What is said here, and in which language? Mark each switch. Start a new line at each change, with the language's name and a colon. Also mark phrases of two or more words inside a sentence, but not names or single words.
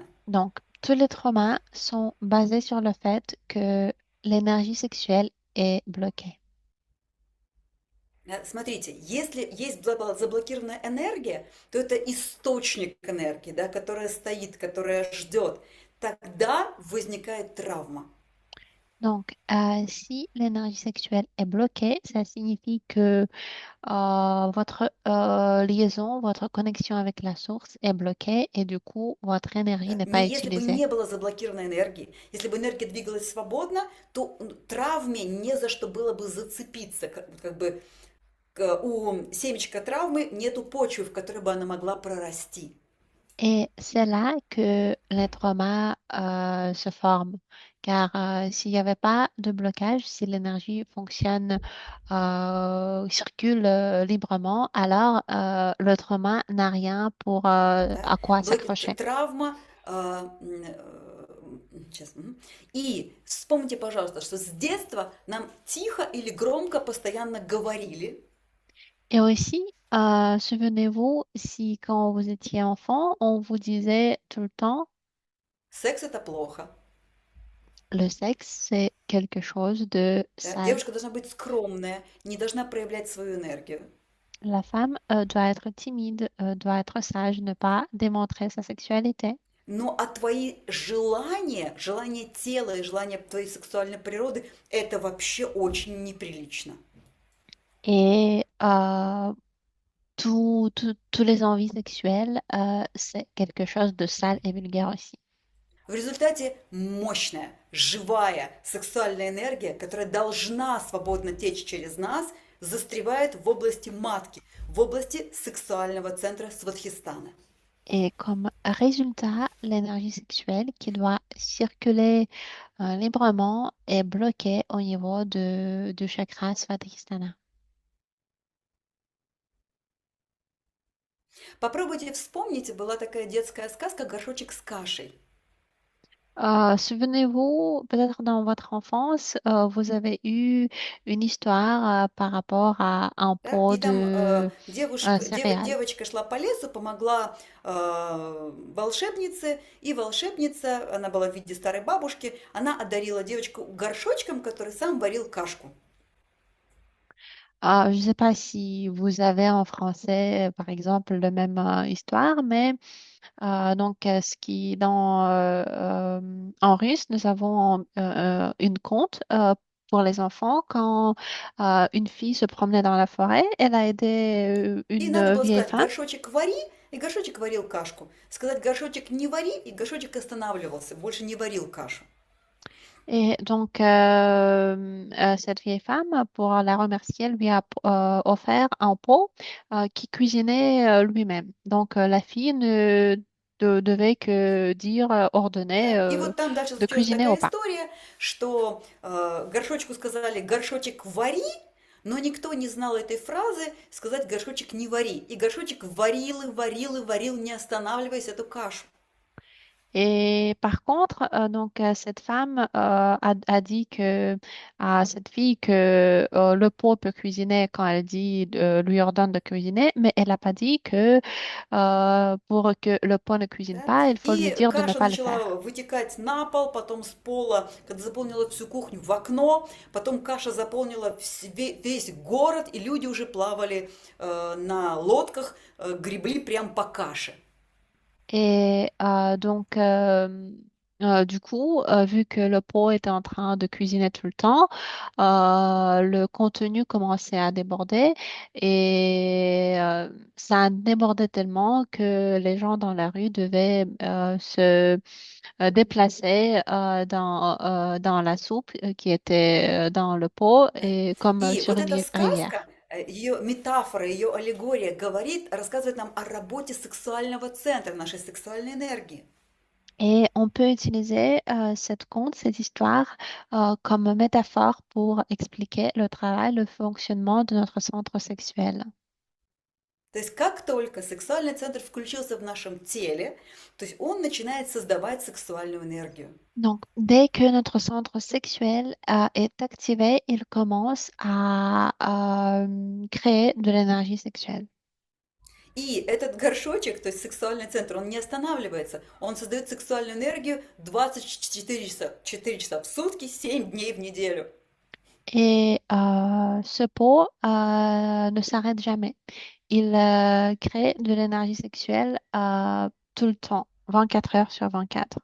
French: Donc, tous les traumas sont basés sur le fait que l'énergie sexuelle est bloquée.
Russian: Смотрите, если есть заблокированная энергия, то это источник энергии, да, которая стоит, которая ждет. Тогда возникает травма.
French: Donc, si l'énergie sexuelle est bloquée, ça signifie que votre liaison, votre connexion avec la source est bloquée et du coup, votre énergie
Russian: Да.
French: n'est pas
Russian: Не если бы
French: utilisée.
Russian: не было заблокированной энергии, если бы энергия двигалась свободно, то травме не за что было бы зацепиться. Как бы у семечка травмы нету почвы, в которой бы она могла прорасти.
French: Et c'est là que les traumas se forment. Car s'il n'y avait pas de blocage, si l'énergie fonctionne, circule librement, alors le trauma n'a rien pour
Russian: Да?
French: à quoi s'accrocher.
Russian: Травма. Сейчас. И вспомните, пожалуйста, что с детства нам тихо или громко постоянно говорили,
French: Et aussi, souvenez-vous, si quand vous étiez enfant, on vous disait tout le temps,
Russian: секс это плохо.
French: le sexe, c'est quelque chose de
Russian: Да?
French: sale.
Russian: Девушка должна быть скромная, не должна проявлять свою энергию.
French: La femme doit être timide, doit être sage, ne pas démontrer sa sexualité.
Russian: Но а твои желания, желания тела и желания твоей сексуальной природы, это вообще очень неприлично.
French: Et tous les envies sexuelles, c'est quelque chose de sale et vulgaire aussi.
Russian: В результате мощная, живая сексуальная энергия, которая должна свободно течь через нас, застревает в области матки, в области сексуального центра Сватхистана.
French: Et comme résultat, l'énergie sexuelle qui doit circuler librement est bloquée au niveau du chakra Svadhisthana.
Russian: Попробуйте вспомнить, была такая детская сказка «Горшочек с кашей».
French: Souvenez-vous, peut-être dans votre enfance, vous avez eu une histoire par rapport à un
Russian: Да?
French: pot
Russian: И там
French: de céréales.
Russian: девочка шла по лесу, помогла волшебнице, и волшебница, она была в виде старой бабушки, она одарила девочку горшочком, который сам варил кашку.
French: Je ne sais pas si vous avez en français, par exemple, la même histoire, mais donc, ce qui en russe, nous avons une conte pour les enfants quand une fille se promenait dans la forêt, elle a aidé
Russian: И надо
French: une
Russian: было
French: vieille
Russian: сказать
French: femme.
Russian: «горшочек вари», и горшочек варил кашку. Сказать «горшочек не вари», и горшочек останавливался, больше не варил кашу.
French: Et donc, cette vieille femme, pour la remercier, elle lui a offert un pot qui cuisinait lui-même. Donc, la fille ne devait que dire, ordonner
Russian: Да? И вот там дальше
French: de
Russian: случилась
French: cuisiner au
Russian: такая
French: pain.
Russian: история, что горшочку сказали «горшочек вари», но никто не знал этой фразы сказать «горшочек не вари». И горшочек варил и варил и варил, не останавливаясь, эту кашу.
French: Et par contre, donc cette femme a dit que à cette fille que le pot peut cuisiner quand elle dit lui ordonne de cuisiner, mais elle n'a pas dit que pour que le pot ne cuisine
Russian: Да?
French: pas, il faut lui
Russian: И
French: dire de ne
Russian: каша
French: pas le
Russian: начала
French: faire.
Russian: вытекать на пол, потом с пола, когда заполнила всю кухню, в окно, потом каша заполнила весь город, и люди уже плавали на лодках, гребли прям по каше.
French: Et donc Du coup, vu que le pot était en train de cuisiner tout le temps, le contenu commençait à déborder et ça a débordé tellement que les gens dans la rue devaient se déplacer dans la soupe qui était dans le pot
Russian: Да.
French: et comme
Russian: И
French: sur
Russian: вот
French: une
Russian: эта
French: rivière.
Russian: сказка, ее метафора, ее аллегория говорит, рассказывает нам о работе сексуального центра, нашей сексуальной энергии.
French: Et on peut utiliser cette conte, cette histoire, comme métaphore pour expliquer le travail, le fonctionnement de notre centre sexuel.
Russian: То есть как только сексуальный центр включился в нашем теле, то есть он начинает создавать сексуальную энергию. Donc, dès que notre centre sexuel est activé, il commence à créer de l'énergie sexuelle. И этот горшочек, то есть сексуальный центр, он не останавливается. Он создает сексуальную энергию 24 часа, 4 часа в сутки, 7 дней в неделю.
French: Et ce pot ne s'arrête jamais. Il crée de l'énergie sexuelle tout le temps, 24 heures sur 24.